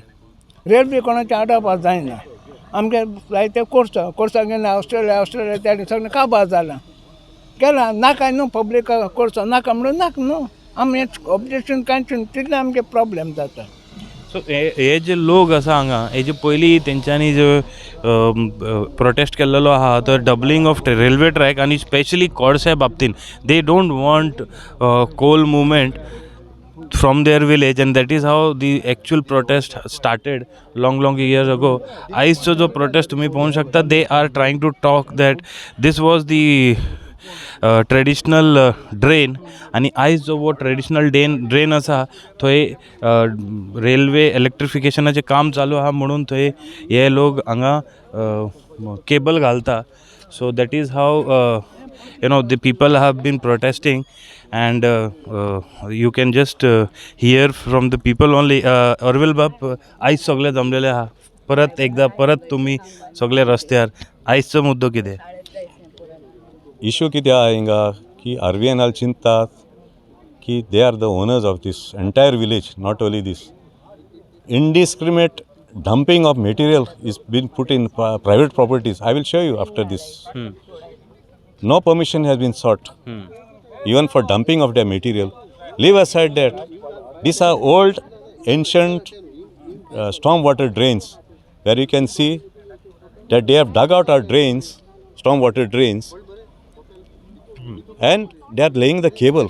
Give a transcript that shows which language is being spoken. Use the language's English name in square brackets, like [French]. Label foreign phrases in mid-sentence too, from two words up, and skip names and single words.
[Konkani] रेल्वे कोणाचें आडावपाक जायना आमगे जाय तें करचो गेले ऑस्ट्रेलिया त्या सगळें काबार जालां केलां नाका न्हू पब्लीक करचो नाका म्हणून नाका न्हू आमी ऑब्जेक्शन कांयच तितलें आमगे प्रॉब्लेम जाता. सो हे जे लोक आसा हांगा हेजे पयलीं तेंच्यांनी जो प्रोटेस्ट केल्लो आहा तो [English] doubling of railway track [Konkani] आनी स्पेशली कोळशा बाबतीन. [English] they don't want coal movement from their village and that is how the actual protest started long years ago. [Konkani] आयजचो जो protest तुम्ही पळोवंक शकता [English] they are trying to talk that this was the traditional drain [Konkani] आणि आयज जो वो [English] traditional drain [Konkani] आसा थंय रेल्वे इलेक्ट्रिफिकेशनाचें काम चालू आहा म्हणून थंय हे लोक हांगा केबल घालता. [English] so that is how the people have been protesting and you can just hear from the people only. [Konkani] अर्विल बाब आयज सगळे जमलेले आहा परत तुम्ही सगळे रस्त्यार. आयजचो मुद्दो कितें इशू कितें आहा हिंगा की RVNL चिंततात की [English] they are the owners of this entire village, not only this. Indiscriminate dumping of material is been put in private properties. I will show you after this. No permission has been sought even for dumping of their material. Leave aside that these are old ancient storm water drains, where you can see that they have dug out our drains, storm water drains, and they are laying the cable.